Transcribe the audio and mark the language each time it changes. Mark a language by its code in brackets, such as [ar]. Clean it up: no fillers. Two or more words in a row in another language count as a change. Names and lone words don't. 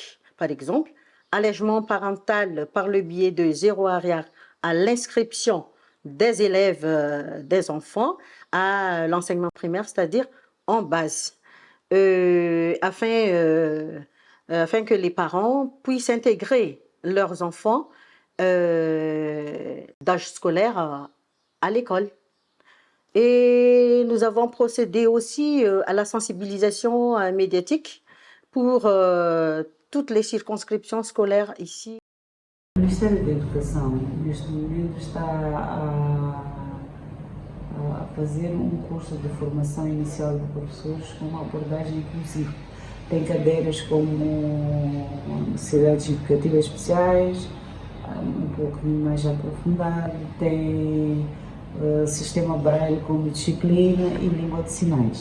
[fr] Par exemple, allègement parental par le biais de 0 arrière à l'inscription des élèves, des enfants à l'enseignement primaire, c'est-à-dire en base, afin que les parents puissent intégrer leurs enfants d'âge scolaire à l'école. Et nous avons procédé aussi à la sensibilisation médiatique pour toutes les circonscriptions scolaires ici. [pt] O Ministério da Educação, neste momento, está a fazer curso de formação inicial de professores com uma abordagem inclusiva. Tem cadeiras como necessidades educativas especiais, pouco mais aprofundado, tem sistema Braille como disciplina e língua de sinais.